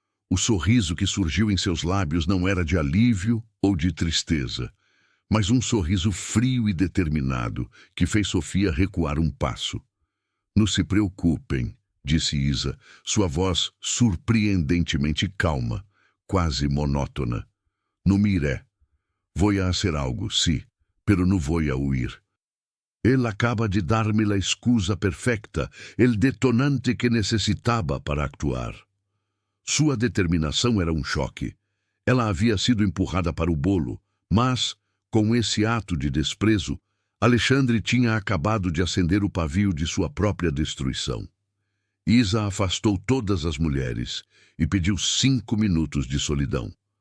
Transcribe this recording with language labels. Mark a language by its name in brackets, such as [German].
[Portuguese] O sorriso que surgiu em seus lábios não era de alívio ou de tristeza, mas um sorriso frio e determinado que fez Sofia recuar um passo. Não se preocupem, disse Isa, sua voz surpreendentemente calma, quase monótona. [Spanish] No miré. Voy a hacer algo, sí, pero no voy a huir. Él acaba de darme la excusa perfecta, el detonante que necessitava para actuar. [Portuguese] Sua determinação era um choque. Ela havia sido empurrada para o bolo, mas, com esse ato de desprezo, Alexandre tinha acabado de acender o pavio de sua própria destruição. Isa afastou todas as mulheres e pediu 5 minutos de solidão.